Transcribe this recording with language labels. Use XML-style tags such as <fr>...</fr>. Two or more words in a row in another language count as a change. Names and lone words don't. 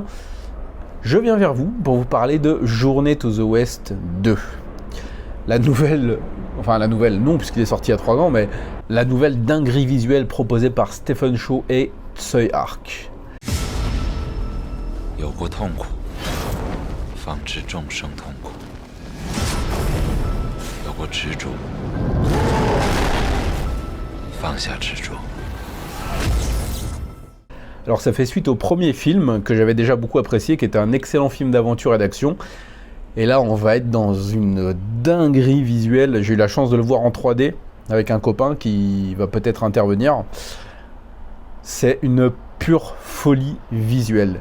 <fr>Je viens vers vous pour vous parler de Journey to the West 2. La nouvelle non puisqu'il est sorti il y a 3 ans, mais la nouvelle dinguerie visuelle proposée par Stephen Chow et Tsui Hark.</fr> <zh>有过痛苦，方知众生痛苦；有过执着，放下执着。</zh> <fr>Alors ça fait suite au premier film que j'avais déjà beaucoup apprécié, qui était un excellent film d'aventure et d'action. Et là on va être dans une dinguerie visuelle. J'ai eu la chance de le voir en 3D avec un copain qui va peut-être intervenir. C'est une pure folie visuelle.</fr>